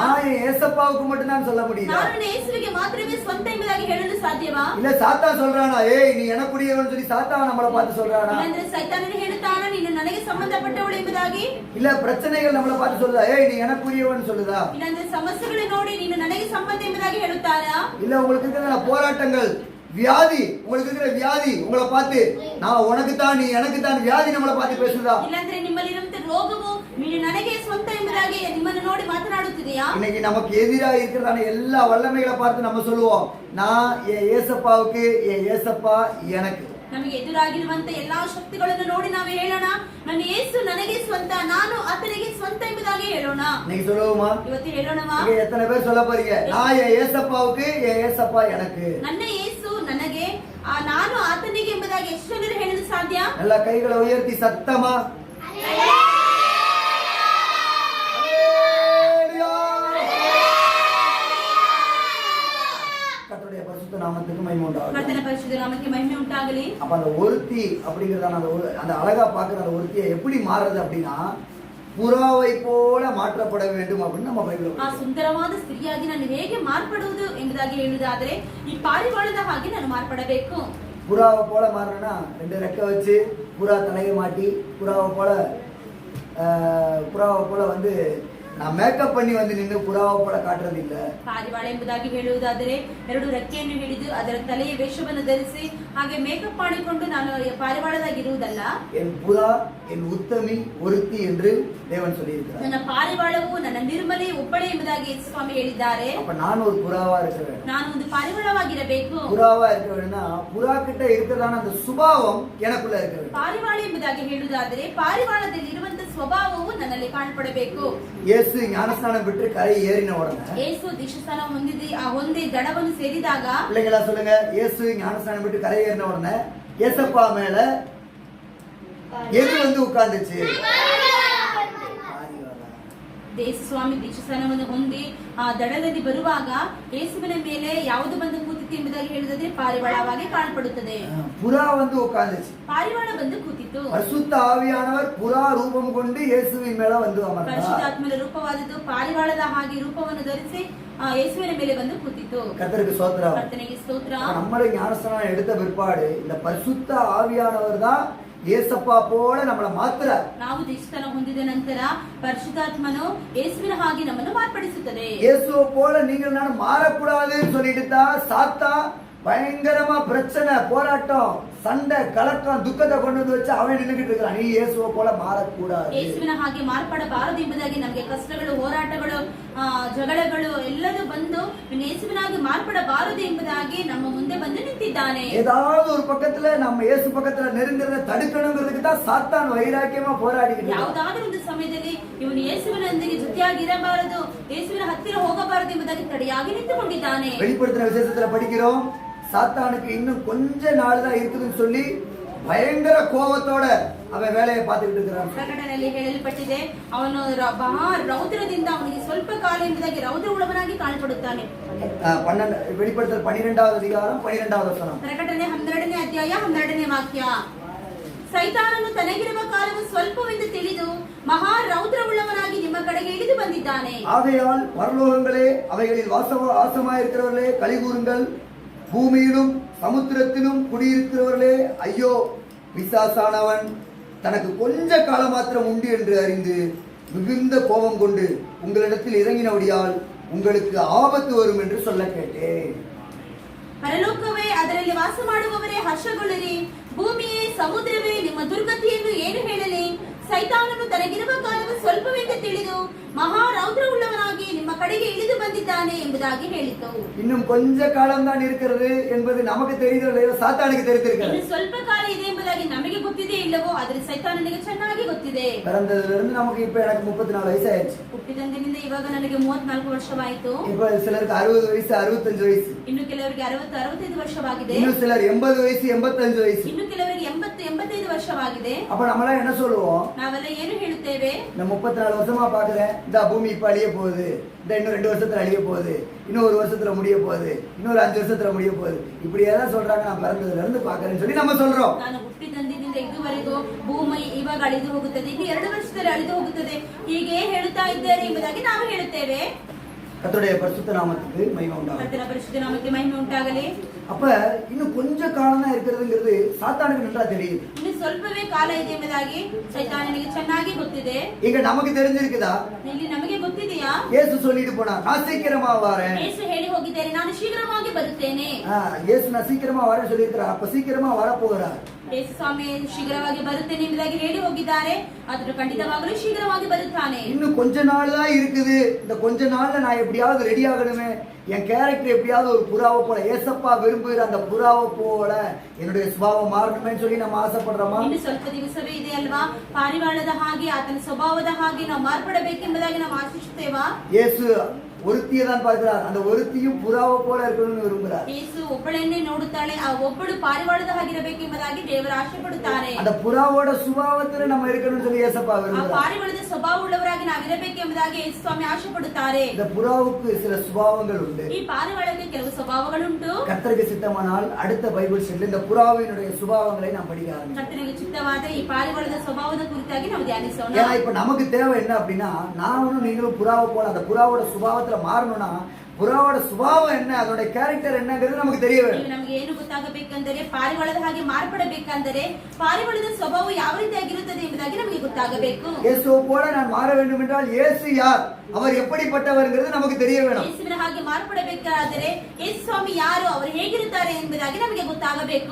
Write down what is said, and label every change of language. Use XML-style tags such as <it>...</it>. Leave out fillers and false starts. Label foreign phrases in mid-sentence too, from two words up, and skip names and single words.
<ta>நான் என் ஏசப்பாவுக்கு மட்டும்தான் சொல்ல முடியுதா?</ta> <kn>ನಾನು ನನ್ನ ಯೇಸುವಿಗೆ ಮಾತ್ರವೇ ಸ್ವಂತ ಎಂಬುದಾಗಿ ಹೇಳಲು ಸಾಧ್ಯವಾ?</kn> <ta>இல்ல சாத்தான் சொல்றானா, ஏய் நீ எனக்குரியவன் சொல்லி சாத்தான் நம்மளை பார்த்து சொல்றானா?</ta> <kn>ಇಲ್ಲಾಂದ್ರೆ ಸೈತಾನನು ಹೇಳುತ್ತಾನ, ನೀನು ನನಗೆ ಸಂಬಂಧಪಟ್ಟವಳು ಎಂಬುದಾಗಿ?</kn> <ta>இல்ல பிரச்சனைகள் நம்மளை பார்த்து சொல்லுதா, ஏய் நீ எனக்குரியவன் சொல்லுதா?</ta> <kn>ಇಲ್ಲಾಂದ್ರೆ ಸಮಸ್ಯೆಗಳು ನೋಡಿ ನೀನು ನನಗೆ ಸಂಬಂಧ ಎಂಬುದಾಗಿ ಹೇಳುತ್ತಾರಾ?</kn> <ta>இல்ல உங்களுக்கு இருக்கிற போராட்டங்கள், வியாதி, உங்களுக்கு இருக்கிற வியாதி உங்களை பார்த்து நான் உனக்கு தான் நீ எனக்கு தான் வியாதி நம்மளை பார்த்து பேசுதா?</ta> <kn>ಇಲ್ಲಾಂದ್ರೆ ನಿಮ್ಮಲ್ಲಿರುವಂತ ರೋಗವು ನೀನು ನನಗೆ ಸ್ವಂತ ಎಂಬುದಾಗಿ ನಿಮ್ಮನ್ನು ನೋಡಿ ಮಾತನಾಡುತ್ತಿದೆಯಾ?</kn> <ta>இன்னைக்கு நமக்கு எதிராக இருக்கிறதான எல்லா வல்லமைகளை பார்த்து நம்ம சொல்லுவோம், நான் என் ஏசப்பாவுக்கு, என் ஏசப்பா எனக்கு.</ta> <kn>ನಮಗೆ ಎದುರಾಗಿರುವಂತ ಎಲ್ಲಾ ಶಕ್ತಿಗಳನ್ನು ನೋಡಿ ನಾವು ಹೇಳೋಣ, ನನ್ನ ಯೇಸು ನನಗೆ ಸ್ವಂತ, ನಾನು ಆತನಿಗೆ ಸ್ವಂತ ಎಂಬುದಾಗಿ ಹೇಳೋಣ.</kn> <ta>இன்னைக்கு சொல்லுவோமா?</ta> <kn>ಇವತ್ತು ಹೇಳೋಣವಾ?</kn> <ta>இங்க எத்தனை பேர் சொல்ல போறீங்க, நான் என் ஏசப்பாவுக்கு, என் ஏசப்பா எனக்கு?</ta> <kn>ನನ್ನ ಯೇಸು ನನಗೆ, ನಾನು ಆತನಿಗೆ ಎಂಬುದಾಗಿ ಎಷ್ಟು ಜನರು ಹೇಳಲು ಸಾಧ್ಯ?</kn> <ta>எல்லா கைகளை உயர்த்தி சத்தமா கர்த்தருடைய பரிசுத்த நாமத்துக்கு மகிமை உண்டாகட்டும். கர்த்தருடைய பரிசுத்த நாமத்துக்கு மகிமை உண்டாகಲಿ. அப்ப அந்த ஒருத்தி அப்படிங்கறதான அந்த அழகா பாக்குற அந்த ஒருத்தியை எப்படி மாறுறது அப்படின்னா புறாவை போல மாற்றப்பட வேண்டும் அப்படின்னு நம்ம பைபிள்ல</ta> <kn>ಆ ಸುಂದರವಾದ ಸ್ತ್ರೀಯಾಗಿ ನಾನು ಹೇಗೆ ಮಾರ್ಪಡುವುದು ಎಂಬುದಾಗಿ ಹೇಳುವುದಾದರೆ ಈ ಪಾರಿವಾಳದ ಹಾಗೆ ನಾನು ಮಾರ್ಪಡಬೇಕು.</kn> <ta>புறாவை போல மாறணும்னா 2 ரெக்கை வச்சு புறா தலையை மாட்டி புறாவை போல வந்து நான் மேக்கப் பண்ணி வந்து நின்று புறாவை போல காட்டுறது இல்ல.</ta> <kn>ಪಾರಿವಾಳ ಎಂಬುದಾಗಿ ಹೇಳುವುದಾದರೆ 2 ರೆಕ್ಕೆಯನ್ನು ಹಿಡಿದು ಅದರ ತಲೆಯ ವೇಷವನ್ನು ಧರಿಸಿ ಹಾಗೆ ಮೇಕಪ್ ಮಾಡಿಕೊಂಡು ನಾನು ಪಾರಿವಾಳದಾಗಿ ಇರುವುದಲ್ಲ.</kn> <ta>என் புறா என் உத்தமி ஒருத்தி என்று தேவன் சொல்லியிருக்கிறார்.</ta> <kn>ನನ್ನ ಪಾರಿವಾಳವು ನನ್ನ ನಿರ್ಮಲೆ ಒಬ್ಬಳೆ ಎಂಬುದಾಗಿ ಯೇಸು ಸ್ವಾಮಿ ಹೇಳಿದ್ದಾರೆ.</kn> <ta>அப்ப நான் ஒரு புறாவா இருக்க வேண்டும்.</ta> <kn>ನಾನು ಒಂದು ಪಾರಿವಾಳವಾಗಿರಬೇಕು.</kn> <ta>புறாவா இருக்க வேண்டும்னா புறா கிட்ட இருக்கிறதான அந்த சுபாவம் எனக்குள்ள இருக்க வேண்டும்.</ta> <kn>ಪಾರಿವಾಳ ಎಂಬುದಾಗಿ ಹೇಳುವುದಾದರೆ ಪಾರಿವಾಳದಲ್ಲಿ ಇರುವಂತ ಸ್ವಭಾವವು ನನ್ನಲ್ಲಿ ಕಾಣಪಡಬೇಕು.</kn> <ta>ಯೇಸು ஞானஸ்நானம் பெற்று கரை ஏறின உடனே</ta> <kn>ಯೇಸು ದೀಕ್ಷಾಸ್ನಾನ ಹೊಂದಿ ದಡವನ್ನು ಸೇರಿದಾಗ</kn> <ta>பிள்ளைங்களா சொல்லுங்க, இயேசு ஞானஸ்நானம் பெற்று கரை ஏறின உடனே ஏசப்பா மேல எது வந்து உட்கார்ந்துச்சு?</ta> <kn>ಯೇಸು ಸ್ವಾಮಿ ದೀಕ್ಷಾಸ್ನಾನವನ್ನು ಹೊಂದಿ ಆ ದಡದಲ್ಲಿ ಬರುವಾಗ ಯೇಸುವಿನ ಮೇಲೆ ಯಾವುದು ಬಂದು ಕೂತಿತ್ತು ಎಂಬುದಾಗಿ ಹೇಳಿದ್ರೆ ಪಾರಿವಾಳವಾಗಿ ಕಾಣಪಡುತ್ತದೆ.</kn> <ta>புறா வந்து உட்கார்ந்துச்சு.</ta> <kn>ಪಾರಿವಾಳ ಬಂದು ಕೂತಿತ್ತು.</kn> <ta>பரிசுத்த ஆவியானவர் புறா ரூபம் கொண்டு இயேசுவின் மேல வந்து அமர்ந்தார்.</ta> <kn>ಪರಿಶುದ್ಧಾತ್ಮನ ರೂಪವಾದದ್ದು ಪಾರಿವಾಳದ ಹಾಗೆ ರೂಪವನ್ನು ಧರಿಸಿ ಯೇಸುವಿನ ಮೇಲೆ ಬಂದು ಕೂತಿತ್ತು.</kn> <ta>கர்த்தருக்கு ஸ்தோத்திரம்.</ta> <kn>ಕರ್ತನಿಗೆ ಸ್ತೋತ್ರ.</kn> <ta>நம்மள ஞானஸ்நானம் எடுத்த பிற்பாடு இந்த பரிசுத்த ஆவியானவர் தான் ஏசப்பா போல நம்மள மாத்துற.</ta> <kn>ನಾವು ದೀಕ್ಷಾಸ್ನಾನ ಹೊಂದಿದ ನಂತರ ಪರಿಶುದ್ಧಾತ್ಮನು ಯೇಸುವಿನ ಹಾಗೆ ನಮ್ಮನ್ನು ಮಾರ್ಪಡಿಸುತ್ತದೆ.</kn> <ta>இயேசுவை போல நீங்கள் நானும் மாறக்கூடாதுன்னு சொல்லிட்டு தான் சாத்தா பயங்கரமா பிரச்சனை, போராட்டம், சண்டை, கலக்கம், துக்கத்தை கொண்டு வந்து வச்சு அவன் நின்னுகிட்டு இருக்கான். நீ இயேசுவை போல மாறக்கூடாது.</ta> <kn>ಯೇಸುವಿನ ಹಾಗೆ ಮಾರ್ಪಡಬಾರದು ಎಂಬುದಾಗಿ ನಮಗೆ ಕಷ್ಟಗಳು, ಹೋರಾಟಗಳು, ಜಗಳಗಳು ಎಲ್ಲದೂ ಬಂದು ಯೇಸುವಿನಾಗಿ ಮಾರ್ಪಡಬಾರದು ಎಂಬುದಾಗಿ ನಮ್ಮ ಮುಂದೆ ಬಂದು ನಿಂತಿದ್ದಾನೆ.</kn> <ta>ஏதாவது ஒரு பக்கத்துல நம்ம இயேசு பக்கத்துல நெருங்கிறத தடுக்கணுங்கிறதுக்கு தான் சாத்தான் வைராக்கியமா போராடிக்கிட்டு இருக்கான்.</ta> <kn>ಯಾವುದಾದ್ರೂ ಒಂದು ಸಮಯದಲ್ಲಿ ಇವನು ಯೇಸುವಿನೊಂದಿಗೆ ಜೊತೆಯಾಗಿ ಇರಬಾರದು, ಯೇಸುವಿನ ಹತ್ತಿರ ಹೋಗಬಾರದು ಎಂಬುದಾಗಿ ತಡೆಯಾಗಿ ನಿಂತುಕೊಂಡಿದ್ದಾನೆ.</kn> <ta>வெளிப்படுத்தின விசேஷத்துல படிக்கிறோம், சாத்தானுக்கு இன்னும் கொஞ்ச நாள் தான் இருக்குதுன்னு சொல்லி பயங்கர கோபத்தோட அவன் வேலையை பார்த்துக்கிட்டு இருக்கிறான்.</ta> <kn>ಪ್ರಕಟಣೆಯಲ್ಲಿ ಹೇಳಲ್ಪಟ್ಟಿದೆ, ಅವನು ಮಹಾ ರೌದ್ರದಿಂದ ಅವನಿಗೆ ಸ್ವಲ್ಪ ಕಾಲ ಎಂಬುದಾಗಿ ರೌದ್ರ ಉಳ್ಳವನಾಗಿ ಕಾಣಪಡುತ್ತಾನೆ.</kn> <ta>வெளிப்படுத்தல் 12வது அதிகாரம் 12வது வசனம்.</ta> <kn>ಪ್ರಕಟಣೆ 12ನೇ ಅಧ್ಯಾಯ 12ನೇ ವಾಕ್ಯ. ಸೈತಾನನು ತನಗಿರುವ ಕಾಲವು ಸ್ವಲ್ಪವೆಂದು ತಿಳಿದು ಮಹಾ ರೌದ್ರವುಳ್ಳವನಾಗಿ ನಿಮ್ಮ ಕಡೆಗೆ ಇಳಿದು ಬಂದಿದ್ದಾನೆ.</kn> <ta>ஆகையால் பரலோகங்களே அவைகளில் வாசமாயிருக்கிறவர்களே கலிகூறுங்கள், பூமியிலும் சமுத்திரத்திலும் குடியிருக்கிறவர்களே ஐயோ, பிசாசானவன் தனக்கு கொஞ்ச காலம் மாத்திரம் உண்டு என்று அறிந்து மிகுந்த கோபம் கொண்டு உங்களிடத்தில் இறங்கினபடியால் உங்களுக்கு ஆபத்து வரும் என்று சொல்ல கேட்டேன்.</ta> <kn>ಪರಲೋಕವೇ, ಅದರಲ್ಲಿ ವಾಸ ಮಾಡುವವರೇ ಹರ್ಷಗೊಳ್ಳಿರಿ. ಭೂಮಿಯೇ, ಸಮುದ್ರವೇ, ನಿಮ್ಮ ದುರ್ಗತಿಯನ್ನು ಏನು ಹೇಳಲಿ? ಸೈತಾನನು ತನಗಿರುವ ಕಾಲವು ಸ್ವಲ್ಪವೆಂದು ತಿಳಿದು ಮಹಾ ರೌದ್ರ உள்ளவனாಗಿ ನಿಮ್ಮ ಕಡೆಗೆ ಇಳಿದು ಬಂದಿದ್ದಾನೆ ಎಂಬುದಾಗಿ ಹೇಳಿತು.</kn> <ta>இன்னும் கொஞ்ச காலம் தான் இருக்கிறது என்பது நமக்கு தெரியுதோ சாத்தானுக்கு தெரிந்திருக்கிறது.</ta> <kn>ಇನ್ನು ಸ್ವಲ್ಪ ಕಾಲ ಇದೆ ಎಂಬುದಾಗಿ ನಮಗೆ ಗೊತ್ತಿದೆ ಇಲ್ಲವೋ, ಆದರೆ ಸೈತಾನನಿಗೆ ಚೆನ್ನಾಗಿ ಗೊತ್ತಿದೆ.</kn> <ta>பிறந்ததிலிருந்து நமக்கு இப்ப எனக்கு 34 வயசு ஆயிடுச்சு.</ta> <kn>ಹುಟ್ಟಿದಂದಿನಿಂದ ಇವಾಗ ನನಗೆ 34 ವರ್ಷವಾಯಿತು.</kn> <ta>இப்ப சிலருக்கு 60 வயசு, 65 வயசு.</ta> <kn>ಇನ್ನು ಕೆಲವರಿಗೆ 60, 65 ವರ್ಷವಾಗಿದೆ.</kn> <ta>ಇನ್ನು சிலர் 80 வயசு, 85 ವಯಸ್ಸು.</ta> <kn>ಇನ್ನು ಕೆಲವರಿಗೆ 80, 85 ವರ್ಷವಾಗಿದೆ.</kn> <ta>அப்ப நம்மள என்ன சொல்லுவோம்?</ta> <kn>ನಾವೆಲ್ಲ ಏನು ಹೇಳುತ್ತೇವೆ?</kn> <ta>நான் 34 வருஷமா பாக்குறேன், இந்த பூமி இப்ப அழிய போகுது, இந்த இன்னும் 2 வருஷத்துல அழிய போகுது, இன்னும் 1 வருஷத்துல முடிய போகுது, இன்னொரு 5 வருஷத்துல முடிய போகுது, இப்படி ஏதாவது சொல்றாங்க. நான் பிறந்ததுல இருந்து பாக்குறேன்னு சொல்லி நம்ம சொல்றோம்.</ta> <kn>ನಾನು ಹುಟ್ಟಿದಂದಿನಿಂದ ಇದುವರೆಗೂ ಭೂಮಿ ಇವಾಗ ಅಳಿದು ಹೋಗುತ್ತದೆ, ಇನ್ನು 2 ವರ್ಷದಲ್ಲಿ ಅಳಿದು ಹೋಗುತ್ತದೆ, ಹೀಗೆ ಹೇಳುತ್ತಾ ಇದ್ದಾರೆ ಎಂಬುದಾಗಿ ನಾವು ಹೇಳುತ್ತೇವೆ.</kn> <ta>கர்த்தருடைய பரிசுத்த நாமத்துக்கு மகிமை உண்டாகட்டும்.</ta> <kn>ಕರ್ತನ ಪರಿಶುದ್ಧ ನಾಮಕ್ಕೆ ಮಹಿಮೆ ಉಂಟಾಗಲಿ.</kn> <ta>அப்ப இன்னும் கொஞ்ச காலம் தான் இருக்கிறதுங்கிறது சாத்தானுக்கு நன்றா தெரியுது.</ta> <kn>ಇನ್ನು ಸ್ವಲ್ಪವೇ ಕಾಲ ಇದೆ ಎಂಬುದಾಗಿ ಸೈತಾನನಿಗೆ ಚೆನ್ನಾಗಿ ಗೊತ್ತಿದೆ.</kn> <ta>ಈಗ நமக்கு தெரிஞ்சிருக்குதா?</ta> <kn>ಇಲ್ಲಿ ನಮಗೆ ಗೊತ್ತಿದೆಯಾ?</kn> <ta>இயேசு சொல்லிட்டு போனா, நான் சீக்கிரமா வரேன்.</ta> <kn>ಯೇಸು ಹೇಳಿ ಹೋಗಿದ್ದಾರೆ, ನಾನು ಶೀಘ್ರವಾಗಿ ಬರುತ್ತೇನೆ.</kn> <ta>இயேசு நான் சீக்கிரமா வரேன்னு சொல்லியிருக்கிறார். அப்ப சீக்கிரமா வர போகிறார்.</ta> <kn>ಯೇಸು ಸ್ವಾಮಿ ಶೀಘ್ರವಾಗಿ ಬರುತ್ತೇನೆ ಎಂಬುದಾಗಿ ಹೇಳಿ ಹೋಗಿದ್ದಾರೆ. ಆದರೂ ಖಂಡಿತವಾಗಲೂ ಶೀಘ್ರವಾಗಿ ಬರುತ್ತಾನೆ.</kn> <ta>இன்னும் கொஞ்ச நாள் தான் இருக்குது. இந்த கொஞ்ச நாள்ல நான் எப்படியாவது ரெடி ஆகணுமே, என் கேரக்டர் எப்படியாவது ஒரு புறாவை போல ஏசப்பா விரும்புகிற அந்த புறாவை போல என்னுடைய சுபாவம் மாறணும்னு சொல்லி நம்ம ஆசைப்படுறோமா?</ta> <kn>ಇನ್ನು ಸ್ವಲ್ಪ ದಿವಸವೇ ಇದೆ ಅಲ್ವಾ, ಪಾರಿವಾಳದ ಹಾಗೆ ಆತನ ಸ್ವಭಾವದ ಹಾಗೆ ನಾವು ಮಾರ್ಪಡಬೇಕೆಂಬುದಾಗಿ ನಾವು ಆಶಿಸುತ್ತೇವಾ?</kn> <ta>இயேசு ஒருத்தியை தான் பார்க்கிறார், அந்த ஒருத்தியும் புறாவை போல இருக்கணும்னு விரும்புகிறார்.</ta> <kn>ಯೇಸು ಒಬ್ಬಳನ್ನೇ ನೋಡುತ್ತಾಳೆ, ಆ ಒಬ್ಬಳು ಪಾರಿವಾಳದ ಹಾಗಿರಬೇಕೆಂಬುದಾಗಿ ದೇವರು ಆಶೆ ಪಡುತ್ತಾರೆ.</kn> <ta>அந்த புறாவோட சுபாவத்துல நம்ம இருக்கணும்னு சொல்லி ஏசப்பா</ta> <kn>ಆ</kn> <ta>விரும்புகிறார்.</ta> <kn>ಪಾರಿವಾಳದ ಸ್ವಭಾವವುಳ್ಳವರಾಗಿ ನಾವಿರಬೇಕೆಂಬುದಾಗಿ ಯೇಸು ಸ್ವಾಮಿ ಆಶೆ ಪಡುತ್ತಾರೆ.</kn> <ta>இந்த புறாவுக்கு சில சுபாவங்கள் உண்டு.</ta> <kn>ಈ ಪಾರಿವಾಳಕ್ಕೆ ಕೆಲವು ಸ್ವಭಾವಗಳುಂಟು.</kn> <ta>கர்த்தருக்கு சித்தமானால் அடுத்த</ta> <en>Bible study</en> <ta>இந்த புறாவினுடைய சுபாவங்களை நாம் படிக்க ஆரம்பிக்கலாம்.</ta> <kn>ಕರ್ತನಿಗೆ ಚಿತ್ತವಾದ ಈ ಪಾರಿವಾಳದ ಸ್ವಭಾವದ ಕುರಿತಾಗಿ ನಾವು ಧ್ಯಾನಿಸೋಣ.</kn> <ta>ஏன்னா இப்ப நமக்கு தேவை என்ன அப்படின்னா, நானும் நீங்களும் புறாவை போல அந்த புறாவோட சுபாவத்துல மாறணும்னா புறாவோட சுபாவம் என்ன, அதோட கேரக்டர் என்னங்கிறது நமக்கு தெரிய வேண்டும்.</ta> <kn>ನಮಗೆ ಏನು ಗೊತ್ತಾಗಬೇಕೆಂದರೆ ಪಾರಿವಾಳದ ಹಾಗೆ ಮಾರ್ಪಡಬೇಕೆಂದರೆ ಪಾರಿವಾಳದ ಸ್ವಭಾವ ಯಾವ ರೀತಿಯಾಗಿರುತ್ತದೆ ಎಂಬುದಾಗಿ ನಮಗೆ ಗೊತ್ತಾಗಬೇಕು.</kn> <ta>இயேசுவை போல நான் மாற வேண்டும் என்றால் இயேசு யார், அவர் எப்படிப்பட்டவர்ங்கிறது நமக்கு தெரிய வேணும்.</ta> <kn>ಯೇಸುವಿನ ಹಾಗೆ ಮಾರ್ಪಡಬೇಕಾದರೆ ಯೇಸು ಸ್ವಾಮಿ ಯಾರು, ಅವರು ಹೇಗಿರುತ್ತಾರೆ ಎಂಬುದಾಗಿ ನಮಗೆ ಗೊತ್ತಾಗಬೇಕು.</kn>